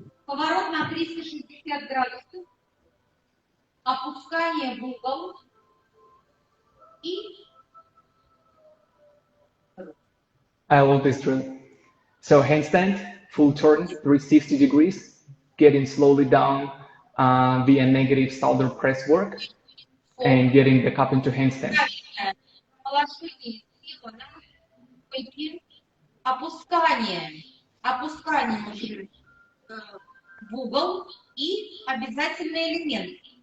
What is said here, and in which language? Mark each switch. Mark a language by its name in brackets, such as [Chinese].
[Russian] Поворот на 360 градусов, опускание в угол и [English] I love this drill. So handstand, full turn, 360 degrees, getting slowly down via negative shoulder press work, and getting back up into handstand. [Russian] положение тела на стойке, опускание уже в угол и обязательный элемент.